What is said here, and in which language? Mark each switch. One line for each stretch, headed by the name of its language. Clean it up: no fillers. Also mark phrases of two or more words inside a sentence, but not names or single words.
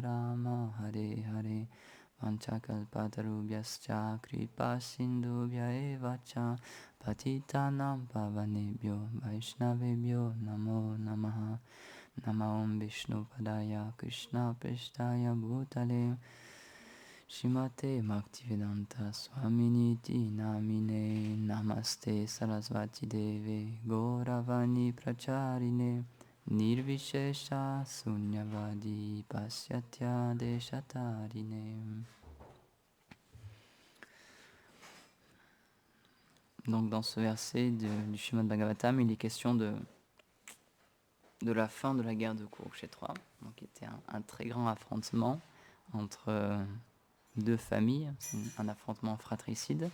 Sanskrit: राम हरे हरे वाञ्छाकल्पतरुभ्यश्च कृपासिन्धुभ्य एव च पतितानां पावनेभ्यो वैष्णवेभ्यो नमो नमः नम ॐ विष्णुपादाय कृष्णप्रेष्ठाय भूतले श्रीमते भक्तिवेदान्त स्वामिन् इति नामिने नमस्ते सारस्वते देवे गौरवाणी प्रचारिणे निर्विशेष शून्यवादि पाश्चात्य देश तारिणे.
French: Donc dans ce verset du Srimad Bhagavatam, il est question de la fin de la guerre de Kurukshetra, donc qui était un très grand affrontement entre deux familles, un affrontement fratricide.